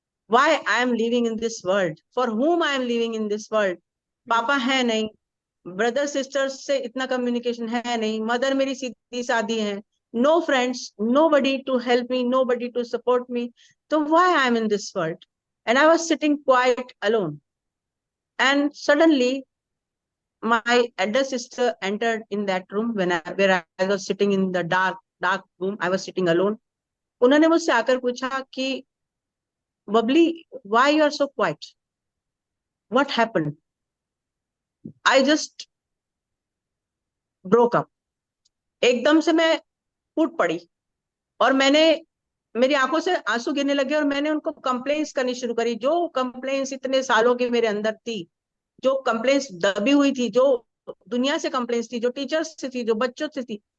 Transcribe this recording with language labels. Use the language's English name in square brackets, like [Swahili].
[English] Why I am living in this world, for whom I am living in this world. [Hindi] पापा है नहीं, brother sisters से इतना communication है नहीं, मदर मेरी सीधी सादी है, [English] No friends, nobody to help me, nobody to support me. तो why I am in this world, and I was sitting quite alone. And suddenly my elder sister entered in that room where I was sitting in the dark room. I was sitting alone. [Hindi] उन्होंने मुझसे आकर पूछा कि [English] Babli, why you are so quiet? What happened? I just broke up. [Hindi] एकदम से मैं फूट पड़ी, और मेरी आंखों से आंसू गिरने लगे, और मैंने उनको कंप्लेंट्स करनी शुरू करी, जो कंप्लेंट्स इतने सालों की मेरे अंदर थी, जो कंप्लेंट्स दबी हुई थी, जो दुनिया से कंप्लेंट्स थी, जो टीचर्स से थी, जो बच्चों से थी।